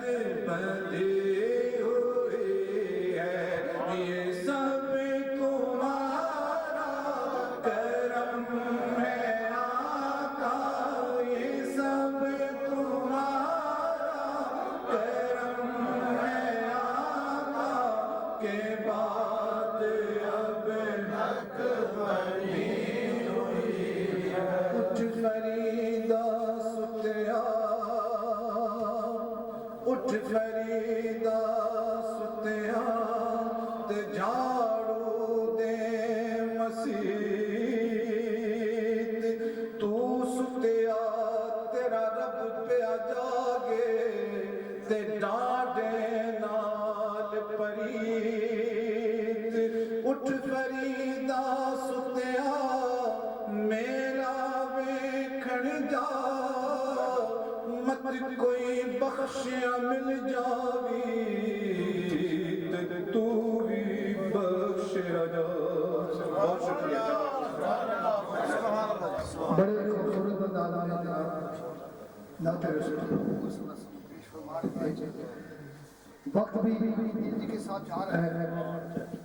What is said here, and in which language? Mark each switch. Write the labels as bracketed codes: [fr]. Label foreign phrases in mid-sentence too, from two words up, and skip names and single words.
[ur] بندی ہوئی ہے یہ سب تمہارا کرم ہے آقا یہ سب تمہارا کرم ہے آقا کہ بات اب حق بنی ہوئی ہے [pa] اٹھ فریدا ستیا اٹھ فریدا ستیا تے جھاڑو دے مسیت تو ستیا تیرا رب پہ جاگے تے ڈاڈے نال پریت اٹھ فریدا ستیا میرا ویکھن جا مت کوئی بخشیا مل جاوی تے تو بھی بخشیا جا [ur] بہت شکریہ بڑے خوبصورت انداز میں جناب نعت رسول وقت بھی جی کے ساتھ جا رہے ہیں